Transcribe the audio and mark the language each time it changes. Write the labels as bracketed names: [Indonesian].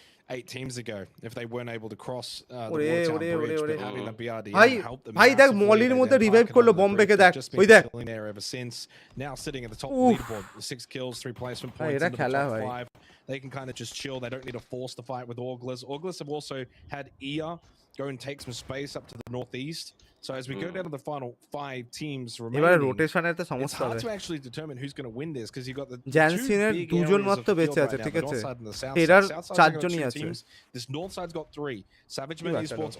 [English] Eight teams ago, if they weren't able to cross the bridge, but having the BRDM help them. [Bangla] ভাই দেখ মলির মধ্যে revive করলো বম্বেকে দেখ ওই দেখ [English] ever since. Now sitting at the top of the leaderboard, 6 kills, 3 placement points in the top 5. They can kind of just chill. They don't need to force the fight with Auglers. Auglers have also had EA go and take some space up to the northeast. So as we go down to the final 5 teams remaining, it's hard to actually determine who's going to win this because you got the [Bangla] জ্যানসিনের দুজন মাত্র বেঁচে আছে ঠিক আছে error 4 জনই আছে [English] this north side's got 3 Xmen Esports